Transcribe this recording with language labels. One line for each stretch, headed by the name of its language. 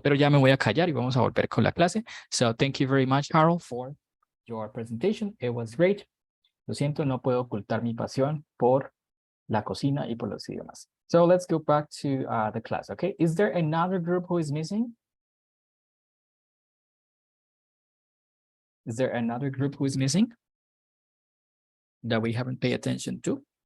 Spanish: Pero ya me voy a callar y vamos a volver con la clase.
English: So thank you very much, Harold, for your presentation. It was great.
Spanish: Lo siento, no puedo ocultar mi pasión por la cocina y por los idiomas.
English: So let's go back to the class, okay? Is there another group who is missing? Is there another group who is missing that we haven't paid attention to?